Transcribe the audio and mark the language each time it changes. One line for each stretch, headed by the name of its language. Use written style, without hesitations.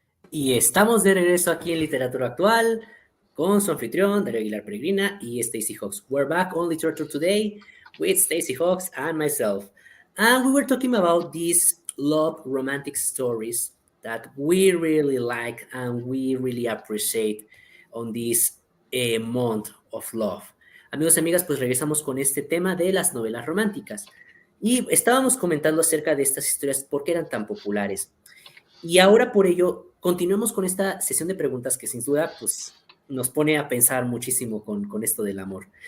Spanish: Y estamos de regreso aquí en Literatura Actual con su anfitrión, Darío Aguilar Peregrina y Stacy Hawks.
English: We're back on Literature today with Stacy Hawks and myself. And we were talking about these love romantic stories that we really like and we really appreciate on this month of love.
Spanish: Amigos y amigas, pues regresamos con este tema de las novelas románticas. Y estábamos comentando acerca de estas historias, por qué eran tan populares. Y ahora por ello, continuemos con esta sesión de preguntas que sin duda pues, nos pone a pensar muchísimo con esto del amor.